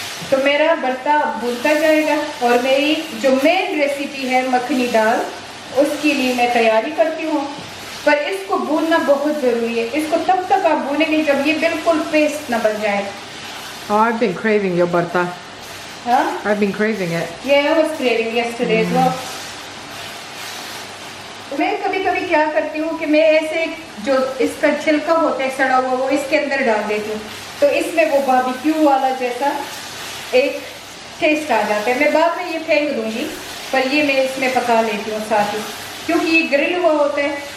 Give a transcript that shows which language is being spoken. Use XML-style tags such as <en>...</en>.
<hi>तो मेरा बर्ता भूनता जाएगा और मेरी जो मेन रेसिपी है मखनी दाल, उसके लिए मैं तैयारी करती हूँ। पर इसको भूनना बहुत ज़रूरी है। इसको तब तक आप भूनेंगे जब ये बिल्कुल पेस्ट ना बन जाए।</hi> <en>Oh, I've been craving your barta.</en> <hi>हाँ?</hi> <en>I've been craving it. Yeah, I was craving yesterday as well.</en> <hi>मैं कभी कभी क्या करती हूँ कि मैं ऐसे जो इसका छिलका होता है सड़ा हुआ, वो इसके अंदर डाल देती हूँ, तो इसमें वो बारबेक्यू वाला जैसा एक टेस्ट आ जाता है। मैं बाद में ये फेंक दूँगी, पर ये मैं इसमें पका लेती हूँ साथ ही, क्योंकि ये ग्रिल हुआ होता है।</hi>